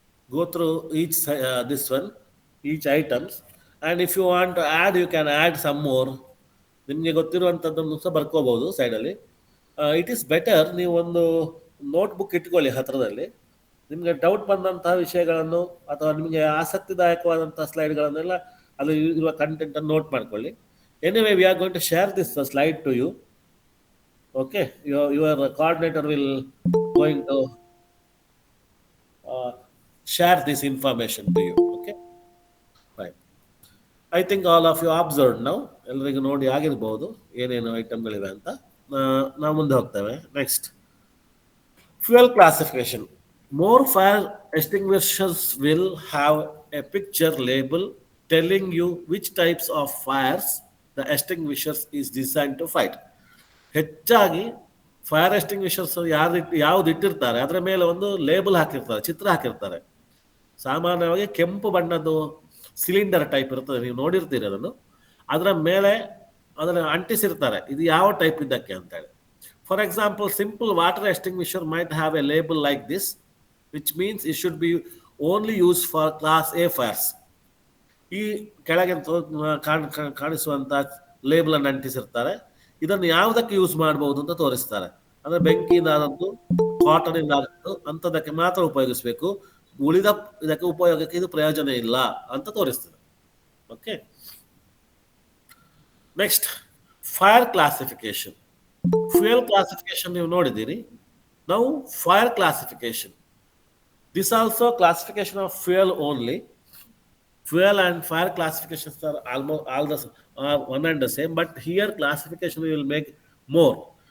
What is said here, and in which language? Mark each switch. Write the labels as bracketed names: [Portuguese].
[English] Go through each this one, each items, and if you want to add, you can add some more. [Kannada] ನಿಮಗೆ ಗೊತ್ತಿರುವಂಥದ್ದನ್ನು ಸಹ ಬರ್ಕೋಬಹುದು ಸೈಡಲ್ಲಿ. [English] it is better [Kannada] ನೀವು ಒಂದು notebook ಇಟ್ಕೊಳ್ಳಿ ಹತ್ರದಲ್ಲಿ. ನಿಮಗೆ ಡೌಟ್ ಬಂದಂತಹ ವಿಷಯಗಳನ್ನು ಅಥವಾ ನಿಮಗೆ ಆಸಕ್ತಿದಾಯಕವಾದಂತಹ ಸ್ಲೈಡ್ಗಳನ್ನೆಲ್ಲ ಅಲ್ಲಿ ಇರುವ ಕಂಟೆಂಟ್ ಅನ್ನು ನೋಟ್ ಮಾಡ್ಕೊಳ್ಳಿ. [English] Anyway we are going to share this slide to you. Okay, your coordinator will going to uh, share this information to you. Okay, fine. I think all of you observed now. [Kannada] ಎಲ್ಲರಿಗೂ ನೋಡಿ ಆಗಿರ್ಬೋದು ಏನೇನು ಐಟಮ್ಗಳಿವೆ ಅಂತ. ನಾವು ಮುಂದೆ ಹೋಗ್ತೇವೆ. [English] Next, fuel classification. More fire extinguishers will have a picture label telling you which types of fires the extinguishers is designed to fight. [Kannada] ಹೆಚ್ಚಾಗಿ fire ಎಸ್ಟಿಂಗ್ವಿಷರ್ಸ್ ಯಾವ್ದು ಇಟ್ಟಿರ್ತಾರೆ ಅದರ ಮೇಲೆ ಒಂದು ಲೇಬಲ್ ಹಾಕಿರ್ತಾರೆ, ಚಿತ್ರ ಹಾಕಿರ್ತಾರೆ. ಸಾಮಾನ್ಯವಾಗಿ ಕೆಂಪು ಬಣ್ಣದ್ದು ಸಿಲಿಂಡರ್ ಟೈಪ್ ಇರ್ತದೆ, ನೀವು ನೋಡಿರ್ತೀರಿ ಅದನ್ನು. ಅದರ ಮೇಲೆ ಅದನ್ನು ಅಂಟಿಸಿರ್ತಾರೆ ಇದು ಯಾವ ಟೈಪ್ ಇದ್ದಕ್ಕೆ ಅಂತೇಳಿ. [English] For example, simple water extinguisher might have a label like this, which means it should be only use for class A fires. [Kannada] ಈ ಕೆಳಗೆ ಕಾಣಿಸುವಂತ ಲೇಬಲ್ ಅನ್ನು ಅಂಟಿಸಿರ್ತಾರೆ. ಇದನ್ನು ಯಾವುದಕ್ಕೆ ಯೂಸ್ ಮಾಡಬಹುದು ಅಂತ ತೋರಿಸ್ತಾರೆ. ಅಂದ್ರೆ ಬೆಂಕಿಯಿಂದಾದದ್ದು, ಕಾಟನ್ ಇಂದಾದದ್ದು ಅಂತದಕ್ಕೆ ಮಾತ್ರ ಉಪಯೋಗಿಸಬೇಕು, ಉಳಿದ ಇದಕ್ಕೆ ಉಪಯೋಗಕ್ಕೆ ಇದು ಪ್ರಯೋಜನ ಇಲ್ಲ ಅಂತ ತೋರಿಸ್ತದೆ. [English] Okay, next, fire classification. Fuel classification [Kannada] ನೀವು ನೋಡಿದ್ದೀರಿ. ನಾವು [English] Fire classification, this also classification of fuel only. Fuel and fire classifications are almost all the one and the same, but here classification we will make more.